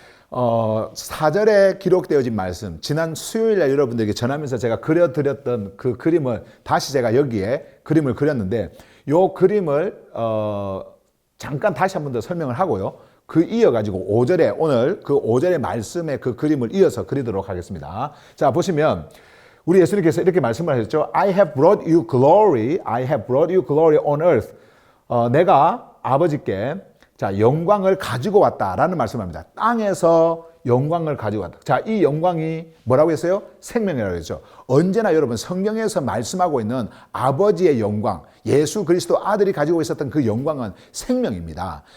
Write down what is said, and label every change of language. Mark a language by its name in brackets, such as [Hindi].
[Korean] 4절에 기록되어진 말씀, 지난 수요일에 여러분들에게 전하면서 제가 그려드렸던 그 그림을 다시 제가 여기에 그림을 그렸는데, 이 그림을 잠깐 다시 한 번 더 설명을 하고요. 그 이어가지고 5절에 오늘 그 5절의 말씀의 그 그림을 이어서 그리도록 하겠습니다. 자, 보시면 우리 예수님께서 이렇게 말씀을 하셨죠. [English] I have brought you glory, I have brought you glory on earth. [Korean] 내가 아버지께 자, 영광을 가지고 왔다라는 말씀을 합니다. 땅에서 영광을 가지고 왔다. 자, 이 영광이 뭐라고 했어요? 생명이라고 했죠. 언제나 여러분 성경에서 말씀하고 있는 아버지의 영광, 예수 그리스도 아들이 가지고 있었던 그 영광은 생명입니다.